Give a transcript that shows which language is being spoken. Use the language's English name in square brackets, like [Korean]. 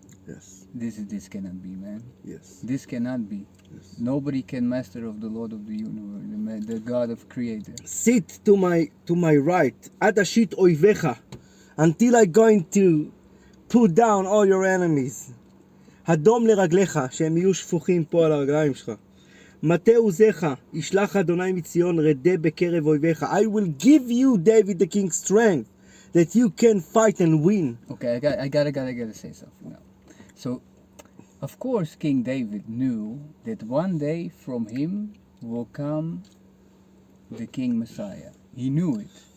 [English] Yes. This cannot be, man. Yes. This cannot be. Yes. Nobody can master of the Lord of the universe, the God of Creator. Sit to my right. [Hebrew] Ad ashit oivecha. [English] Until I'm going to put down all your enemies. [Hebrew] הדום לרגליך, שהם יהיו שפוכים פה על הרגליים שלך. מטה עוזיך, ישלח אדוני מציון, רדה בקרב אויביך. [English] I will give you, David the king, strength that you can fight and win. Okay, I gotta say something now. So, of course, King David knew that one day from him will come the King Messiah. He knew it.